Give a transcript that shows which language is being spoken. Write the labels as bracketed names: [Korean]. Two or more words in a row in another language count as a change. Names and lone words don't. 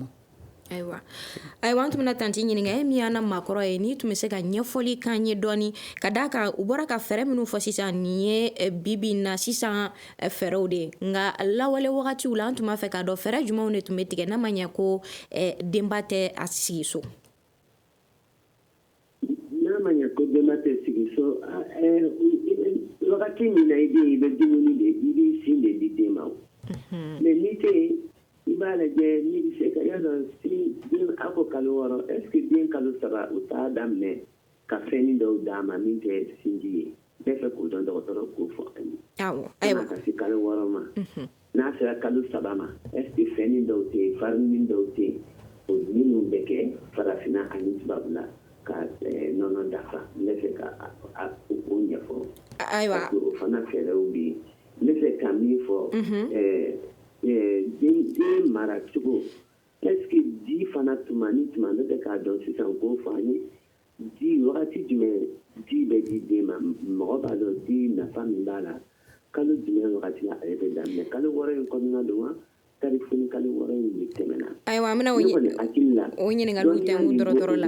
[Bambara] ayiwa an tun bɛna tanti ɲininka e min y'an na maakɔrɔ ye n'i tun bɛ se ka ɲɛfɔli k'an ye dɔɔni ka d'a kan u bɔra ka fɛɛrɛ minnu fɔ sisan nin ye bibi in na sisan fɛɛrɛw de ye nka lawale wagatiw la an tun b'a fɛ k'a dɔn fɛɛrɛ jumɛnw de tun bɛ tigɛ n'a ma ɲɛ ko denba tɛ a sigi so n'a ma ɲɛ ko denba tɛ sigi so wagati min na i bɛ dumuni de i b'i sin de di den ma mais n'i tɛ yen i b'a lajɛ n'i bɛ se ka yadɔ den a ko kalo 6 [French] est ce que [Bambara] den kalo 3 u t'a daminɛ ka fɛnnin dɔw d'a ma min tɛ sinji ye bɛɛ fɛ k'o dɔn dɔgɔtɔrɔ k'o fɔ an ye ka se kalo 6 ma n'a sera kalo 3 ma [French] est ce que [Bambara] fɛnnin dɔw tɛ yen farini dɔw tɛ yen o minnu bɛ kɛ farafinna ani tubabu la ka nɔnɔ dafa n bɛ fɛ ka o ɲɛfɔ ayiwa o fana fɛɛrɛw bɛ yen n bɛ fɛ ka min fɔ den mara cogo [French] est ce que [Bambara] ji fana tuma ni tuma ne bɛ k'a dɔn sisan k'o fɔ an ye ji wagati jumɛn di bɛ di den ma mɔgɔ b'a dɔn di nafa min b'a la kalo jumɛn wagati la ale bɛ daminɛ kalo 6 in kɔnɔna don wa tari foni kalo 6 in de tɛmɛna ayiwa an bɛna o ɲininkaliw tɛnku dɔrɔtɔrɔ la